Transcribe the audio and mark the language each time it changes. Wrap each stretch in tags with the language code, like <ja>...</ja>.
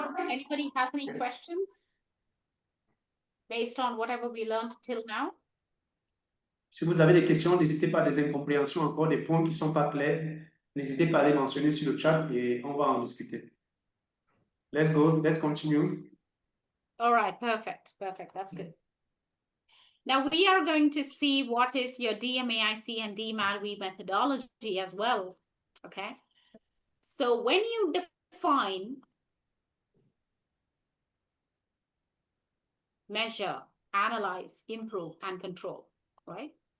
<en>Anybody have any questions based on whatever we learned till now?</en> <fr>Si vous avez des questions, n'hésitez pas, des incompréhensions, encore des points qui ne sont pas clairs, n'hésitez pas à les mentionner sur le chat et on va en discuter.</fr> <en>Let's go, let's continue. All right, perfect, perfect. That's good. Now we are going to see what is your DMAIC and DMADV methodology as well, okay? So when you define, measure, analyze, improve, and control, right?</en>